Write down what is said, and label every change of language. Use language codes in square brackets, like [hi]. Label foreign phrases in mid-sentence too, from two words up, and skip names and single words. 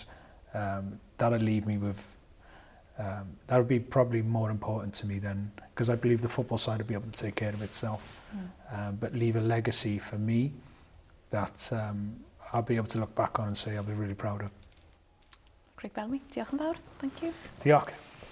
[en] That'll leave me with, that would be probably more important to me then, because I believe the football side will be able to take care of itself, but leave a legacy for me that I'll be able to look back on and say I'll be really proud of. [cy] Craig Bellamy, diolch yn fawr. [en] Thank you. [cy] Diolch.